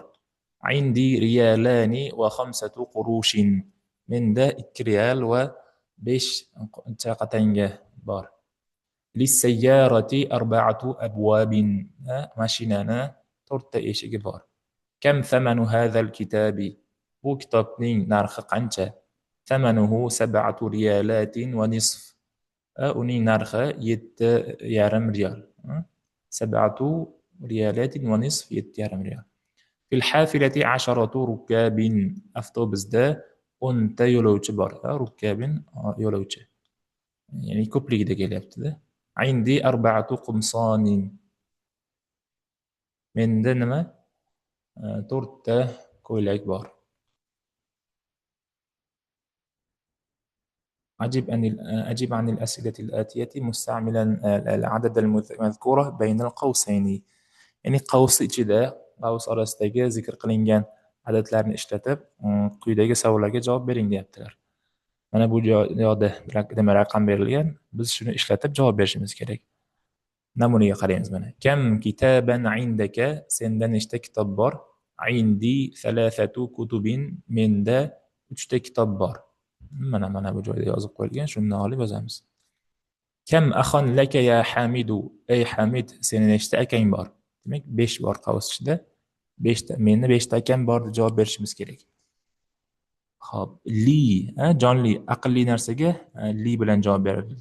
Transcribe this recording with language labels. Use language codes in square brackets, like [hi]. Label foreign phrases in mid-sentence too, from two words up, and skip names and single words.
[ar] عندي ريالان و 5 قروش. [uz] Menda 2 riyal va 5 qatanga bor. [ar] للسيارة 4 أبواب. [uz] Mashinani 4 ta eshigi bor. [ar] كم ثمن هذا الكتاب? [uz] Bu kitobning narxi qancha? [ar] ثمنه 7 ريالات و نصف. [uz] Uning narxi 7,5 riyal. [ar] 7 ريالات و نصف، 7,5 ريال. في الحافلة 10 ركاب. [uz] Avtobusda 10 ta yo'lovchi bor. Rukabin yo'lovchi. Ya'ni ko'pligida kelyapti-da. [ar] عندي 4 قمصان. [uz] Menda nima? 4 ta ko'ylak bor. [ar] أجب عن الأسئلة الآتية مستعملا العدد المذكورة بين القوسين. [uz] ya'ni qavs ichida, qavs orasidagi zikr qilingan adadlarni ishlatib, quyidagi savollarga javob bering deyaptilar. Mana bu joyda nima raqam berilgan, biz shuni ishlatib javob berishimiz kerak. Namunaga qaraymiz mana. [ar] كم كتابا عندك? [uz] Senda nechta kitob bor? [ar] عندي 3 كتب. [uz] menda 3 kitob bor. Mana bu joyda yozib qo'yilgan. Shuni olib yozamiz. [ar] كم أخا لك يا حامد? [uz] Ey Hamid, sening nechta akang bor? Demak, 5 bor qavs ichida. 5 ta. Menda 5 ta akam bor deb javob berishimiz kerak. Xo'p, li, jonli, aqlli narsaga li bilan javob berdik.